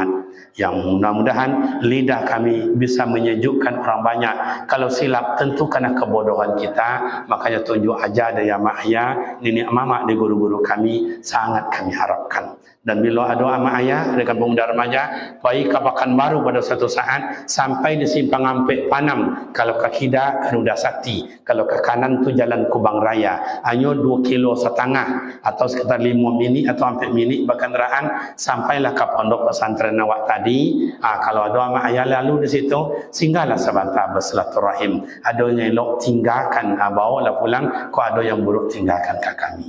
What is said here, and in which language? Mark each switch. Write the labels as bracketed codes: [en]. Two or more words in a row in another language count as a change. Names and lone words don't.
[id] Yang mudah-mudahan lidah kami bisa menyejukkan orang banyak. Kalau silap tentu karena kebodohan kita, makanya tunjuk aja dari ama ayah, nenek mama di guru-guru kami, sangat kami harapkan. Dan bila ada ama ayah dengan pemuda remaja, baik kapakan baru pada suatu saat sampai di simpang Ampek Panam. Kalau ke kida Garuda Sakti, kalau ke kanan tu Jalan Kubang Raya. Hanya 2,5 kilo atau sekitar 5 minit atau 4 minit berkenderaan sampailah ke pondok pesantren awak tadi. Kalau ada ama ayah lalu di situ, singgahlah sebentar bersilaturahim. Ada yang elok tinggalkan, bawalah pulang. Kau ada yang buruk tinggalkan ke kami.